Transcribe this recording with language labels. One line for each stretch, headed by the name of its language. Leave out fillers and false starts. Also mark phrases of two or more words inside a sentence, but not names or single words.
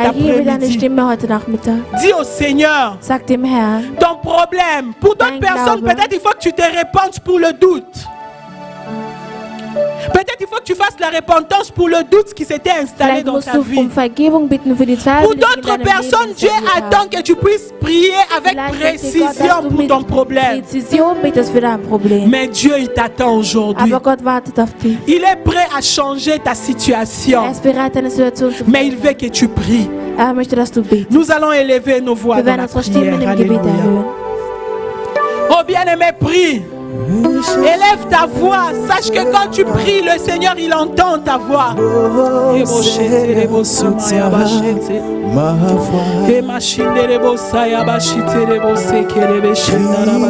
German: Erhebe deine
French: après-midi.
German: Stimme heute Nachmittag.
French: Dis au Seigneur
German: Sag dem Herrn,
French: ton problème. Pour d'autres
German: Dein
French: personnes,
German: Glaube.
French: peut-être il faut que tu te répandes pour le doute. Peut-être il faut que tu fasses la repentance pour le doute qui s'était installé
German: vielleicht
French: dans
German: musst
French: ta
German: du
French: vie.
German: um Vergebung bitten für die Zweifel,
French: Pour
German: die sich in
French: d'autres
German: deinem
French: personnes,
German: Leben
French: Dieu
German: installiert
French: attend
German: haben.
French: que tu puisses prier avec
German: Vielleicht möchte Gott,
French: précision
German: dass du
French: pour
German: mit
French: ton problème.
German: Präzision betest für dein Problem.
French: Mais Dieu, il t'attend aujourd'hui.
German: Aber Gott wartet auf dich.
French: Il est prêt à changer ta
German: Er
French: situation.
German: ist bereit, deine Situation zu
French: Mais il veut que tu pries.
German: Er möchte, dass du betest.
French: Nous allons élever nos voix
German: Wir
French: dans
German: werden
French: la
German: unsere Stimmen
French: prière.
German: im Gebet
French: Alléluia.
German: erhöhen.
French: Oh bien-aimé, prie. Élève ta voix. Sache que quand tu pries, le Seigneur, il entend ta voix. Oh, Seigneur, soutiens ma foi.